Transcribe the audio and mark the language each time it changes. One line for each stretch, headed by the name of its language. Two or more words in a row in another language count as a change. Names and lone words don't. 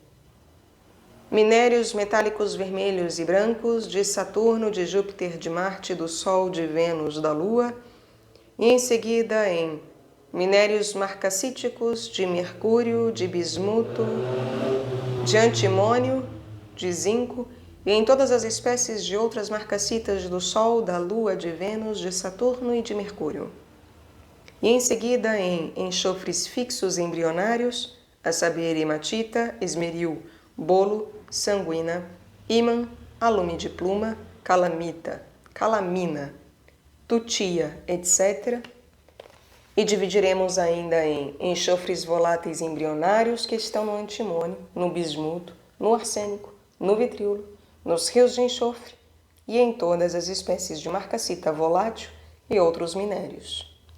Portuguese: minérios metálicos vermelhos e brancos de Saturno, de Júpiter, de Marte, do Sol, de Vênus, da Lua, e em seguida em minérios marcacíticos de Mercúrio, de bismuto, de antimônio, de zinco, e em todas as espécies de outras marcacitas do Sol, da Lua, de Vênus, de Saturno e de Mercúrio. E em seguida em enxofres fixos embrionários, a saber, hematita, esmeril, bolo, sanguina, ímã, alume de pluma, calamita, calamina, tutia, etc. E dividiremos ainda em enxofres voláteis embrionários que estão no antimônio, no bismuto, no arsênico, no vitríolo, nos rios de enxofre e em todas as espécies de marcacita volátil e outros minérios.